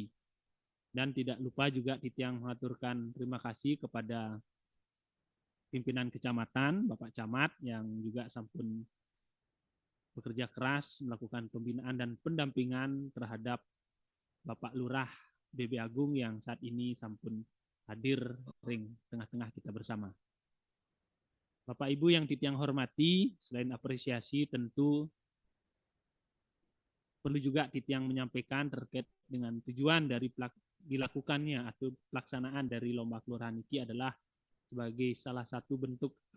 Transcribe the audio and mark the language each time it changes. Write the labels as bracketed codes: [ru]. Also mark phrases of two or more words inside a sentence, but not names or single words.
[id] Dan tidak lupa juga Titiang mengaturkan terima kasih kepada pimpinan kecamatan, Bapak Camat yang juga sampun bekerja keras melakukan pembinaan dan pendampingan terhadap Bapak Lurah BB Agung yang saat ini sampun hadir ring tengah-tengah kita bersama. Bapak Ibu yang Titiang hormati, selain apresiasi tentu perlu juga Titiang menyampaikan terkait dengan tujuan dari dilakukannya atau pelaksanaan dari lomba kelurahan ini adalah sebagai salah satu bentuk